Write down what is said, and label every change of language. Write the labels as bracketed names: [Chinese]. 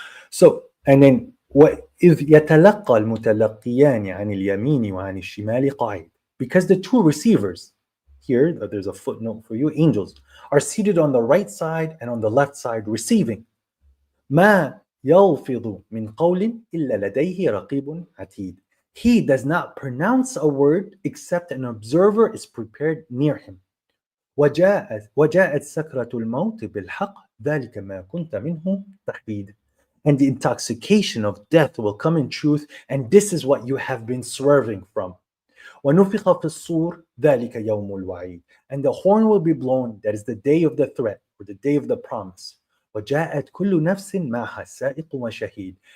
[English] So, and then [Arabic] وَإِذْ يَتَلَقَّى الْمُتَلَقِّيَانِ عَنِ الْيَمِينِ وَعَنِ الشِّمَالِ قَاعِدٌ. [English] Because the two receivers, here, there's a footnote for you, angels, are seated on the right side and on the left side receiving. [Arabic] مَا يَلْفِظُ مِنْ قَوْلٍ إِلَّا لَدَيْهِ رَقِيبٌ عَتِيدٌ. [English] He does not pronounce a word except an observer is prepared near him. [Arabic] وجاءت سكرة الموت بالحق ذلك ما كنت منه تحيد. [English] And the intoxication of death will come in truth, and this is what you have been swerving from. [Arabic] وَنُفِخَ فِي الصُّورِ ذَلِكَ يَوْمُ الْوَعِيدِ. [English] And the horn will be blown, that is the day of the threat, or the day of the promise. [Arabic] وَجَاءَتْ كُلُّ نَفْسٍ مَعَهَا سَائِقٌ وَشَهِيدٌ.